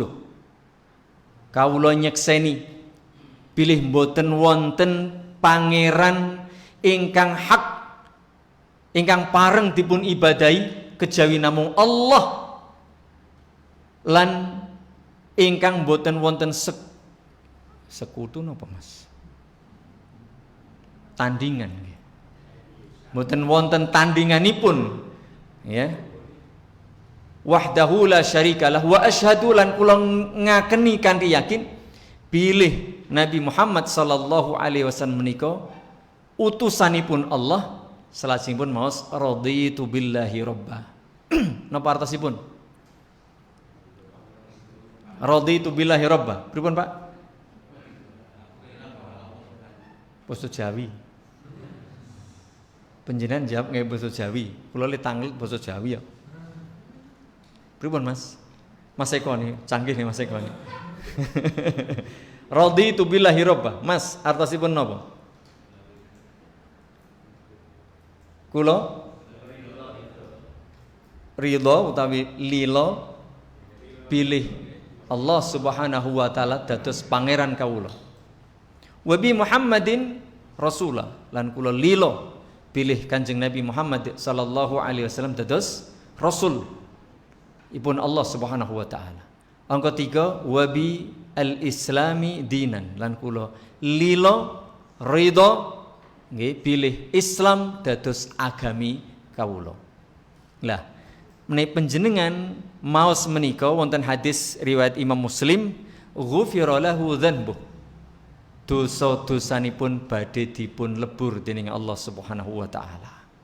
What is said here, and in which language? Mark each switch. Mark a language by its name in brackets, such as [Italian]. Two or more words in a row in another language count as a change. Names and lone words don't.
[Javanese] Kawula nyekseni bilih mboten wonten pangeran ingkang hak ingkang pareng dipun ibadahi kejawi namung Allah lan ingkang boten wonten sekutu napa Mas? Tandingan nggih. Boten wonten tandinganipun ya. [Arabic] وحده لا شريك له وأشهد [Javanese] lan kula ngakeni kanthi yakin pilih Nabi Muhammad [Arabic] صلى الله عليه وسلم [Javanese] menika utusanipun Allah salajengipun maos [Arabic] رضيت بالله ربا. [Javanese] Napa artosipun? [Arabic] رضيت بالله ربا. [Javanese] Pripun Pak? Basa Jawi. Panjenengan jawab nggih basa Jawi. Kula le tanglet basa Jawi ya. Pripun Mas? Mas Eko nih, canggih nih Mas Eko nih. [Arabic] رضيت بالله ربا. [Javanese] Mas, artosipun napa? Kula ridho utawi lila pilih Allah [Arabic] سبحانه وتعالى [Javanese] dados pangeran kawula. [Arabic] وبمحمد رسولا [Javanese] lan kula lila pilih Kanjeng Nabi Muhammad [Arabic] صلى الله عليه وسلم [Javanese] dados rasul ipun Allah [Arabic] سبحانه وتعالى. [Javanese] Angka 3 [Arabic] وبالإسلام دينا [Javanese] lan kula lila ridho nggih pilih Islam dados agami kawula. Lah menawi panjenengan maos menika wonten hadis riwayat Imam Muslim [Arabic] غفر له ذنبه. [Javanese] Dosa-dosanipun badhe dipun lebur dening Allah [Arabic] سبحانه وتعالى.